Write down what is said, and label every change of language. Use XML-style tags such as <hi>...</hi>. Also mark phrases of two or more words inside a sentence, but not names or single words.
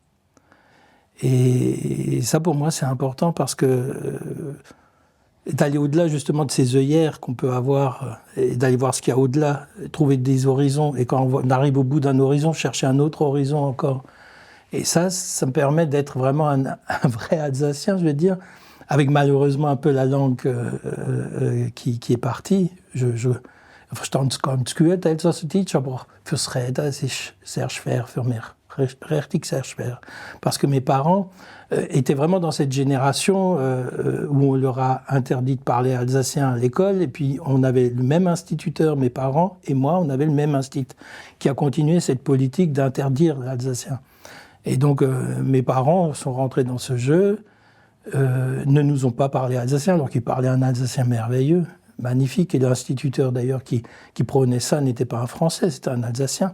<fr>Et ça, pour moi, c'est important parce que d'aller au-delà, justement, de ces œillères qu'on peut avoir et d'aller voir ce qu'il y a au-delà, trouver des horizons. Et quand on arrive au bout d'un horizon, chercher un autre horizon encore. Et ça me permet d'être vraiment un vrai Alsacien, je veux dire, avec malheureusement un peu la langue qui est partie.</fr> <de>Verstandskanskurt, Elsassitisch, aber fürs Reden, es ist sehr schwer für mich. Richtig sehr schwer.</de> <fr>Parce que mes parents étaient vraiment dans cette génération où on leur a interdit de parler alsacien à l'école, et puis on avait le même instituteur, mes parents et moi, on avait le même institut qui a continué cette politique d'interdire l'alsacien. Et donc mes parents sont rentrés dans ce jeu, ne nous ont pas parlé alsacien, alors qu'ils parlaient un alsacien merveilleux, magnifique, et l'instituteur d'ailleurs qui prônait ça n'était pas un Français, c'était un Alsacien.</fr>